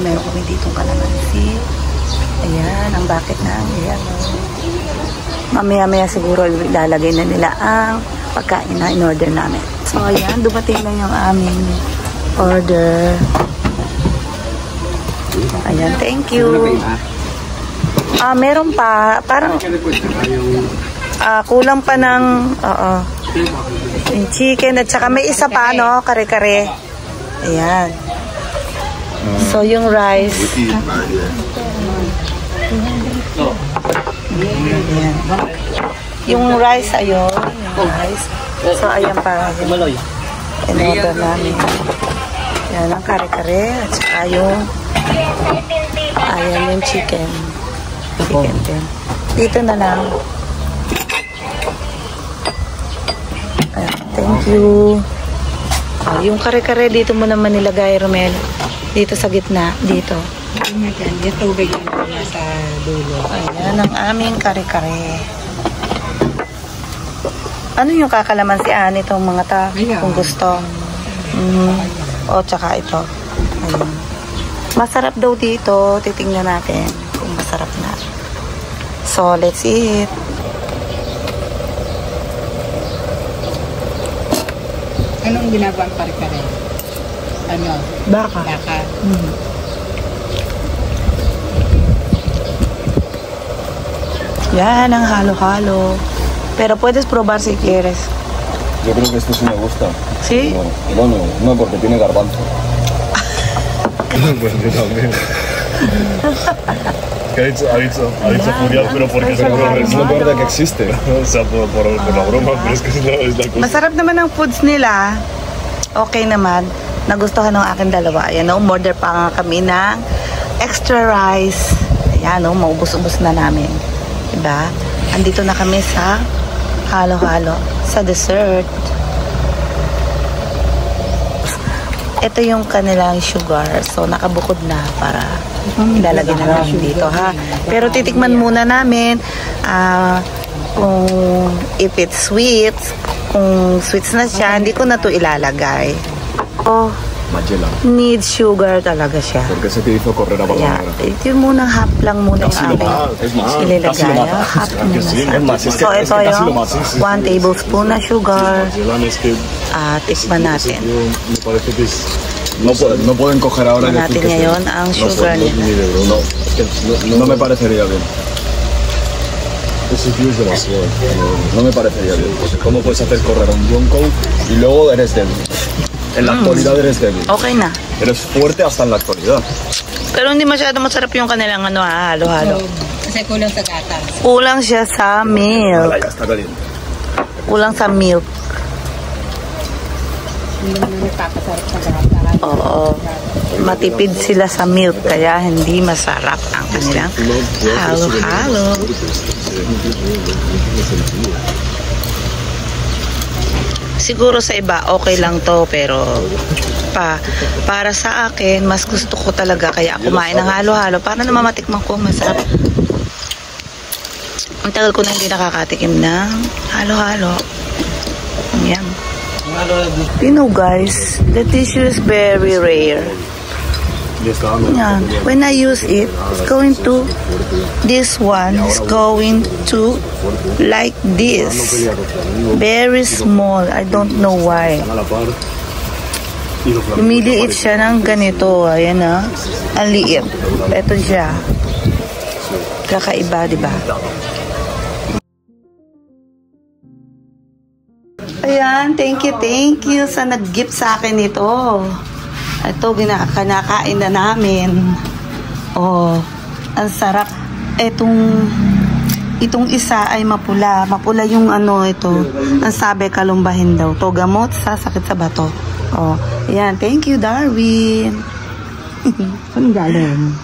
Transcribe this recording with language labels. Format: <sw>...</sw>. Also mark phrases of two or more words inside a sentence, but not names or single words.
<tl>Meron kami ditong kalamansi. Ayan, ang bakit na. Ayan. Mamaya-maya siguro ilalagay na nila ang pagkain na in-order namin. So, ayan, dumating na yung aming order. Ayan,</tl> <en>thank you.</en> <tl>Meron pa, parang kulang pa ng yung chicken at saka may isa pa, no? Kare-kare. Ayan. So, yung rice. Ayan. Yung rice, ayun. Yung rice. So, ayan pa. In-order namin. Ayan ang kare-kare. At saka yung ayan yung chicken. Chicken din. Dito na lang. Ayan,</tl> <en>thank you.</en> <tl>Yung kare-kare dito mo naman nilagay, Romel. Dito sa gitna. Dito. Yung tubig yung sa dulo. Ayan ang aming kare-kare. Ano yung kakalamansian itong mga kung gusto? O, tsaka ito. Ayan. Masarap daw dito. Titingnan natin kung masarap na.</tl> <en>So, let's eat.</en> <tl>Anong ginagawa ang kare-kare? Baka. Baka. Yan ang halo-halo.</tl> <es>Pero puedes probar si quieres. Yo creo que esto sí me gusta. ¿Sí? Bueno, no porque tiene garbanzo. Pues yo también. Que ha dicho Julián, pero porque es lo peor de que existe. O sea, por la broma, pero es que es la cosa.</es> <tl>Masarap naman ang foods nila. Okay naman. Nagustuhan ng aking dalawa. Ayan, umorder pa nga kami ng extra rice. Ayan, maubos-ubos na namin. Diba? Andito na kami sa halo-halo. Sa dessert. ito yung kanilang sugar. So, nakabukod na para ilalagay na namin dito, ha? Pero titikman muna namin kung</tl> <en>if it's sweet,</en> <tl>kung sweets na siya, hindi ko na to ilalagay. Oh, Magella.</tl> <en>need sugar</en> <tl>talaga siya.</tl> <es>Porque se te hizo correr a</es> <tl>Kaya,</tl> <es>palabra.</es> <tl>ito yung munang half lang muna yung aming</tl> <es>Es más,</es> <tl>ilalagay.</tl> <es>casi lo mata.</es> <tl>Half muna</tl> <es>Sí,</es> <tl>siya.</tl> <es>es más, es que</es> <tl>So, ito</tl> <es>casi lo</es> <tl>yung</tl> <es>mata.</es> <tl>1 tablespoon na sugar.</tl> <es>Magella es que</es> <tl>Tikman natin.</tl> <es>me parece que es... No pueden coger ahora y</es> <tl>Tikman natin</tl> <es>decir que</es> <tl>ngayon ang sugar niya.</tl> <es>No, es que no me parecería bien. Ese tío es demasiado. No me parecería bien. ¿Cómo puedes hacer correr a un Yonko y luego eres débil? En la actualidad eres débil.</es> <tl>Okay na.</tl> <es>Eres fuerte hasta en la actualidad.</es> <tl>Pero hindi masyado masarap yung kanilang halo-halo. Kasi kulang sa gatas. Kulang siya sa milk.</tl> <es>Ya está caliente.</es> <tl>Kulang sa milk. Hindi naman nagpapasarap sa gatas. Oo. Matipid sila sa milk kaya hindi masarap ang kanilang halo-halo. Siguro sa iba okay lang to, pero para sa akin mas gusto ko talaga kaya kumain ng halo-halo para naman matikman ko masarap. Ang tagal ko na hindi nakakatikim ng halo-halo. Yan.</tl> <en>You know guys, the tissue is very rare. Yan. When I use it, it's going to, this one is going to like this. Very small. I don't know why.</en> <tl>Lumiliit siya ng ganito. Ayan na. Ang liit. Ito siya. Kakaiba, diba? Ayan,</tl> <en>thank you</en> <tl>sa nag-gift sa akin ito. Ito, kinakain na namin. Oh, ang sarap. Itong isa ay mapula. Mapula yung ano ito. Ang sabi, kalumbahin daw. To gamot sa sakit sa bato. Oh, ayan,</tl> <en>thank you, Darwin.</en> <tl>Saan galing?</tl>